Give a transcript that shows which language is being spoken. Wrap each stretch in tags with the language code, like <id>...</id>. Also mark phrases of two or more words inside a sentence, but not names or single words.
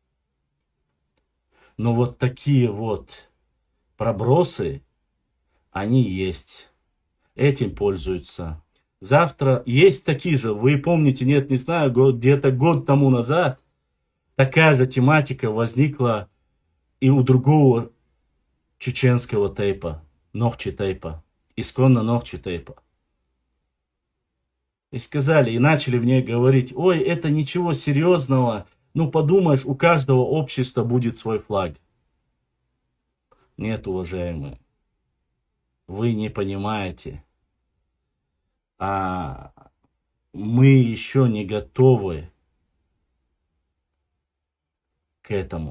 <ru>Но вот такие вот пробросы, они есть. Этим пользуются. Завтра есть такие же, вы помните, нет, не знаю, где-то год тому назад такая же тематика возникла и у другого чеченского тейпа, Нохчи тейпа, исконно Нохчи тейпа. И сказали, и начали мне говорить, ой, это ничего серьезного, ну подумаешь, у каждого общества будет свой флаг. Нет, уважаемые, вы не понимаете, а мы еще не готовы к этому.</ru>